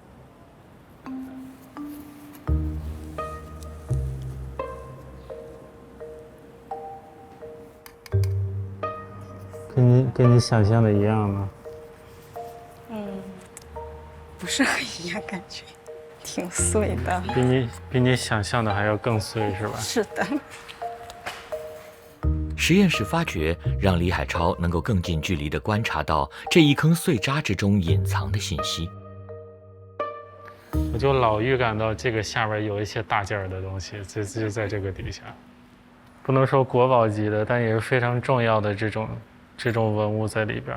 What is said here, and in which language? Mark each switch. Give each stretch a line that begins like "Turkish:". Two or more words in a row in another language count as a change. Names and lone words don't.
Chinese: 跟你想象的一樣嗎？不是很一樣，感覺挺碎的。比你想象的還要更碎，是吧？是的。實驗室發掘讓李海超能夠更近距離地觀察到這一坑碎渣之中隱藏的信息。我就老預感到這個下邊有一些大件的東西，就在這個底下。不能說國寶級的，但也是非常重要的這種文物在裡邊。